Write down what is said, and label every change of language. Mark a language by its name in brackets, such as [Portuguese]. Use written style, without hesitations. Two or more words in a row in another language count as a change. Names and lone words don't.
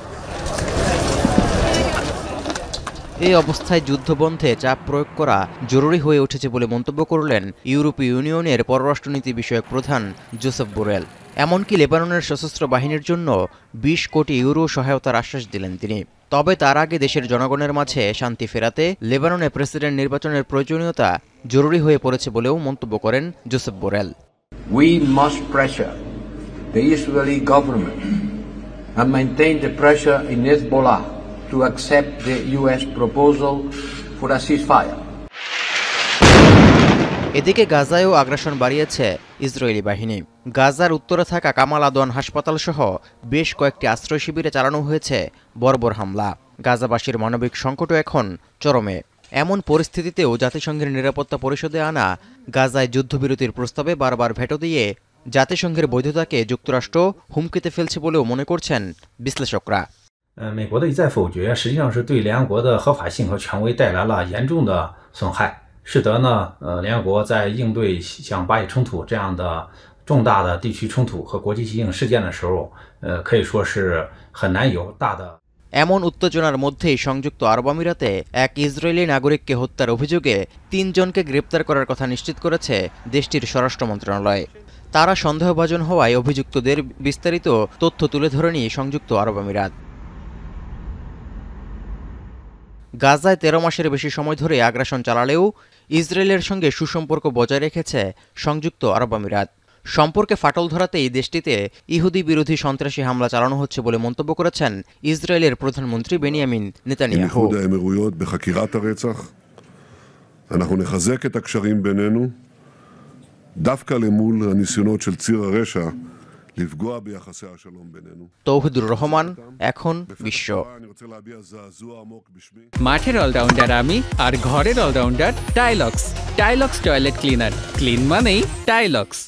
[Bangla] এই অবস্থায় যুদ্ধবন্ধে চাপ প্রয়োগ করা জরুরি হয়ে উঠেছে বলে মন্তব্য করলেন ইউরোপীয় ইউনিয়নের পররাষ্ট্রনীতি বিষয়ক প্রধান জোসেফ বোরেল। এমনকি লেবাননের সশস্ত্র বাহিনীর জন্য ২০ কোটি ইউরো সহায়তার আশ্বাস দিলেন তিনি। তবে তার আগে দেশের জনগণের মাঝে শান্তি ফেরাতে লেবাননে প্রেসিডেন্ট নির্বাচনের প্রয়োজনীয়তা জরুরি হয়ে পড়েছে বলেও মন্তব্য করেন জোসেফ বোরেল। [English] We must pressure the Israeli government and maintain the pressure in Hezbollah to accept the US proposal for a ceasefire. [Bangla] এদিকে গাজায়ও আগ্রাসন বাড়িয়েছে ইসরায়েলি বাহিনী। গাজার উত্তরে থাকা কামাল আদওয়ান হাসপাতাল সহ বেশ কয়েকটি আশ্রয় শিবিরে চালানো হয়েছে বর্বর হামলা। গাজাবাসীর মানবিক সংকটও এখন চরমে। এমন পরিস্থিতিতেও জাতিসংঘের নিরাপত্তা পরিষদে আনা গাজায় যুদ্ধবিরতির প্রস্তাবে বারবার ভেটো দিয়ে জাতিসংঘের বৈধতাকে যুক্তরাষ্ট্র হুমকিতে ফেলছে বলেও মনে করছেন বিশ্লেষকরা। [Chinese] 美国的一再否决，实际上是对联合国的合法性和权威带来了严重的损害，使得呢，联合国在应对像巴以冲突这样的重大的地区冲突和国际性事件的时候，可以说是很难有大的。 [Bangla] এমন উত্তেজনার মধ্যেই সংযুক্ত আরব আমিরাতে এক ইসরায়েলি নাগরিককে হত্যার অভিযোগে ৩ জনকে গ্রেপ্তার করার কথা নিশ্চিত করেছে দেশটির স্বরাষ্ট্র মন্ত্রণালয়। তারা সন্দেহভাজন হওয়ায় অভিযুক্তদের বিস্তারিত তথ্য তুলে ধরেনি সংযুক্ত আরব আমিরাত। গাজায় ১৩ মাসের বেশি সময় ধরে আগ্রাসন চালালেও ইসরায়েলের সঙ্গে সুসম্পর্ক বজায় রেখেছে সংযুক্ত আরব আমিরাত। সম্পর্কে ফাটল ধরাতেই দেশটিতে ইহুদি বিরোধী সন্ত্রাসী হামলা চালানো হচ্ছে বলে মন্তব্য করেছেন ইসরায়েলের প্রধানমন্ত্রী বেনিয়ামিন নেতানিয়াহু। [Hebrew] אנחנו נחזק את הקשרים בינינו דווקא למול הניסיונות של ציר הרשע לפגוע ביחסי השלום בינינו. [Bangla] তৌহিদুর রহমান, এখন বিশ্ব। মাঠের অলরাউন্ডার আমি, আর ঘরের অলরাউন্ডার টাইলক্স। টাইলক্স [English] toilet cleaner, [Bangla] ক্লিন মানেই টাইলক্স।